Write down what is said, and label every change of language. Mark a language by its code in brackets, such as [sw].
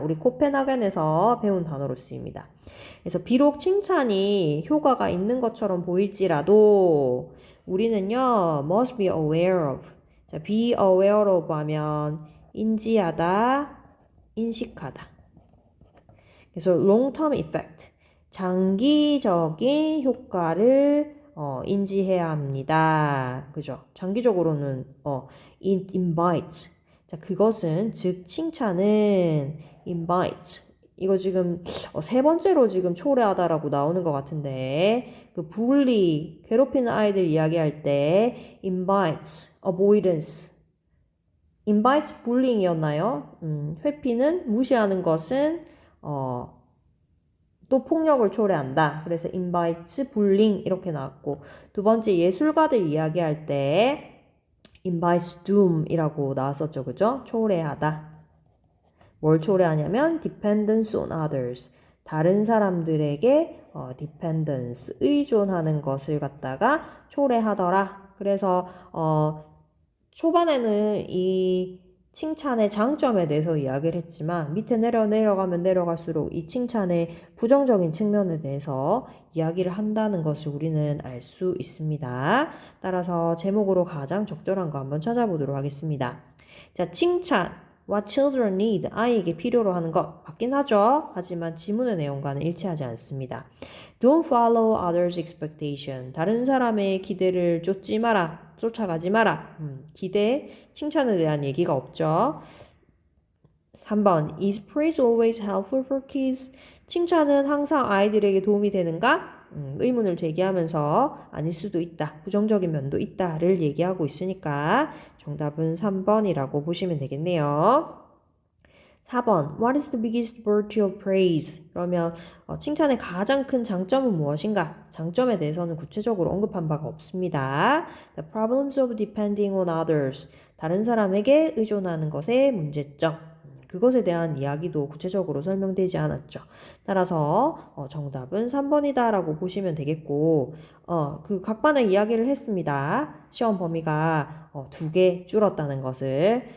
[ko] 우리 코펜하겐에서 배운 단어로 쓰입니다. 그래서 비록 칭찬이 효과가 있는 것처럼 보일지라도 우리는요 [en] must be aware of. [ko] 자, be aware of 하면 인지하다, 인식하다. 그래서 [en] long-term effect, [ko] 장기적인 효과를 인지해야 합니다. 그죠? 장기적으로는 [en] it invites. [ko] 자, 그것은 즉 칭찬은 invite. 이거 지금 세 번째로 지금 초래하다라고 나오는 것 같은데 그 bully, 괴롭히는 아이들 이야기할 때 [en] invites avoidance. invites bullying [ko] 이었나요? 회피는 무시하는 것은 또 폭력을 초래한다. 그래서 [en] invites bullying [ko] 이렇게 나왔고 두 번째 예술가들 이야기할 때 [en] invites doom [ko] 이라고 나왔었죠. 그죠? 초래하다. 뭘 초래하냐면 [en] dependence on others. [ko] 다른 사람들에게 dependence, 의존하는 것을 갖다가 초래하더라. 그래서 초반에는 이 칭찬의 장점에 대해서 이야기를 했지만 밑에 내려가면 내려갈수록 이 칭찬의 부정적인 측면에 대해서 이야기를 한다는 것을 우리는 알 수 있습니다. 따라서 제목으로 가장 적절한 거 한번 찾아보도록 하겠습니다. 자, 칭찬. [en] What children need. [ko] 아이에게 필요로 하는 것. 맞긴 하죠. 하지만 지문의 내용과는 일치하지 않습니다. [en] Don't follow others' expectation. [ko] 다른 사람의 기대를 쫓지 마라. 쫓아가지 마라. 기대, 칭찬에 대한 얘기가 없죠. 3번. [en] Is praise always helpful for kids? [ko] 칭찬은 항상 아이들에게 도움이 되는가? 의문을 제기하면서 아닐 수도 있다. 부정적인 면도 있다를 얘기하고 있으니까 정답은 3번이라고 보시면 되겠네요. 4번. [en] What is the biggest virtue of praise? [ko] 그러면 칭찬의 가장 큰 장점은 무엇인가? 장점에 대해서는 구체적으로 언급한 바가 없습니다. [en] The problems of depending on others. [ko] 다른 사람에게 의존하는 것의 문제점. 그것에 대한 이야기도 구체적으로 설명되지 않았죠. 따라서 정답은 3번이다 라고 보시면 되겠고 그 각반의 이야기를 했습니다. 시험 범위가 2개 줄었다는 것을.